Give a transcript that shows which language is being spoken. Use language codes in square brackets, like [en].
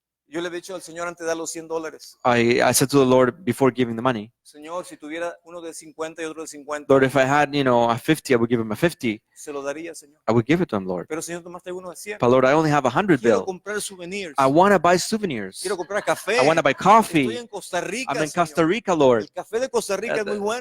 [es] yo le he dicho al Señor antes de dar los $100, [en] I said to the Lord before giving the money, [es] Señor, si tuviera uno de 50 y otro de 50, [en] Lord, if I had, a 50, I would give him a 50. [es] se lo daría, Señor. [en] I would give it to him, Lord. [es] Pero, Señor, nomás tengo uno de 100. [en] But Lord, I only have a 100 [es] Quiero [en] bill. [es] comprar souvenirs. [en] I want to buy souvenirs. [es] Quiero comprar café. [en] I want to buy [es] Estoy [en] coffee. [es] en Costa Rica, [en] I'm in [es] Señor. [en] Costa Rica, Lord. [es] El café de Costa Rica es muy bueno.